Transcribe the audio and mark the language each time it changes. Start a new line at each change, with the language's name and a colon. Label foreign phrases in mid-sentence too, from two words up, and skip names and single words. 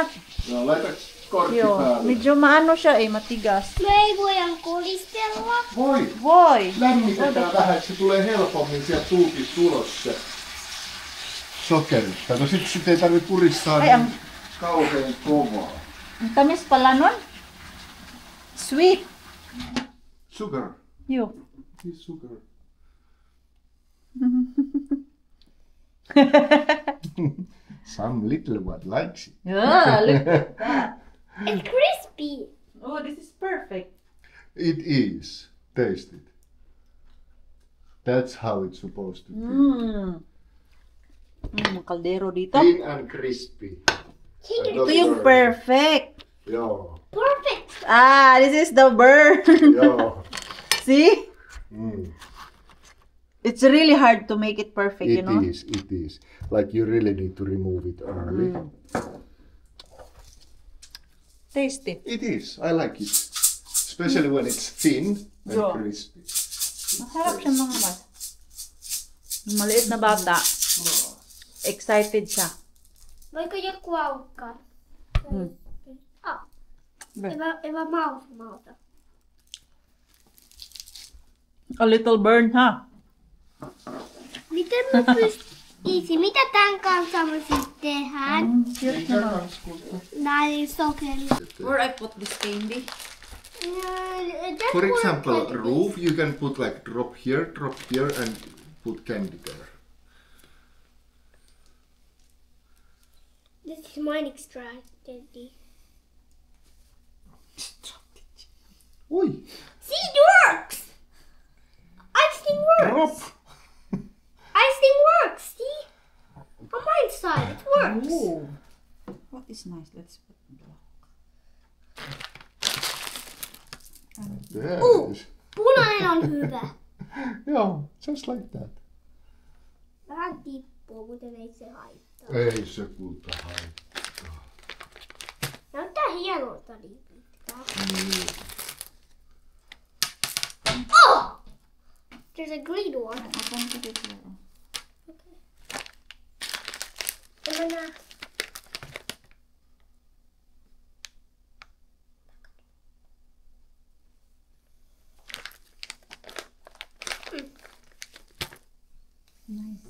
Finnish: No, laita korkki Yo, päälle.
Filipino: medyo maano siya matigas.
Finnish: Me ei voida kolistella. Voi, Voi. lämmitetään vähän, että se tulee helpommin sieltä tuukista ulos se sokeri. Kato, sit ei tarvitse puristaa Ai, niin kauhean kovaa.
Filipino: Ang tamis pala nun.
English: Sweet. Sugar. Yo. It's sugar. Some little one likes it. Yeah, look at that. It's crispy. Oh, this is perfect. It is. Taste it. That's how it's supposed to be.
Filipino: Kaldero dito.
English: Thin and crispy. And not
Filipino: Ito yung
English: burnt. perfect.
Finnish: Joo.
English: Perfect. Ah, this is the burn.
Finnish: Joo.
English: See? Mm. It's really hard to make it perfect, you It know? is. It is. Like you really need to remove it early. Tasty. It is. I like it. Especially when it's thin and Yeah. crispy.
Filipino: Masarap siya mga mas. Maliit na bata. Excited siya.
Finnish: Voiko joku aukkaa? Ah. Eva mauta.
English: A little burn, ha?
Finnish: Miten mä pystyisin? Mitä tän kanssa mä sitten tehdään?
Filipino: Cute naman.
Finnish: Näin sokeri.
English: Where I put this candy? For example, roof, you can put like drop here, and put candy there. This is mine strategy. Oi! See, it works! Icing works! Drop! Icing works, see? On my side, it works. Oh. What is nice? Let's put block. There Ooh. it is.
Finnish: Punainen on hyvä.
English: Yeah, just like that.
Finnish: Vähän vähän tippuu, kuten ei se haittaa. Ei se kulta haittaa. Näyttää hienolta niin pitkään.
English: Oh! There's a green one.
Filipino: Open ko dito.
Finnish: Okay. En mä näe.
English: Nice.